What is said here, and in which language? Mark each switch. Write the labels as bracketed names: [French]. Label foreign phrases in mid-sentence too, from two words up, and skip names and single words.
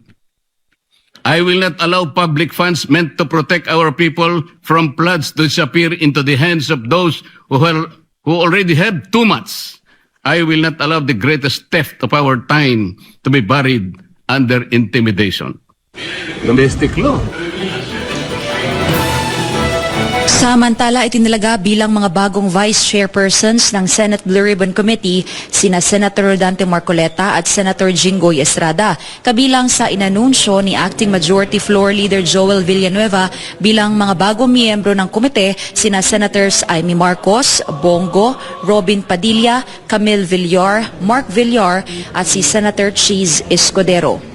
[English] I will not allow public funds meant to protect our people from floods to disappear into the hands of those who already have too much. I will not allow the greatest theft of our time to be buried under intimidation. domestic law. [Filipino] Samantala, itinilaga bilang mga bagong [English] vice chairpersons [Filipino] ng Senate Blue Ribbon Committee sina Senator Rodante Marcoleta at Senator Jinggoy Estrada, kabilang sa inanunsyo ni [English] Acting Majority Floor Leader [Filipino] Joel Villanueva bilang mga bagong miyembro ng komite sina Senators Amy Marcos, Bongo, Robin Padilla, Camille Villar, Mark Villar at si Senator Cheese Escudero.